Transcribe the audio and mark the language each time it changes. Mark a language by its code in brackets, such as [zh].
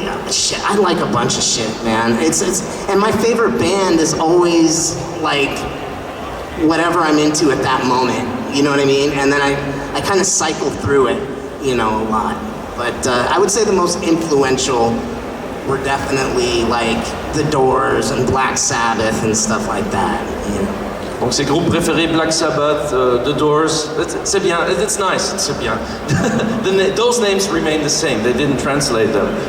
[en] Shit, I like a bunch of shit, man. And my favorite band is always, like, whatever I'm into at that moment. You know what I mean? And then I kind of cycle through it, you know, a lot. But I would say the most influential were definitely, like, The Doors and Black Sabbath and stuff like that, you know. [fr] Donc ses groupes préférés, Black Sabbath, The Doors, c'est bien, [en] it's nice, [fr] c'est bien. [en] Those names remain the same, they didn't translate them.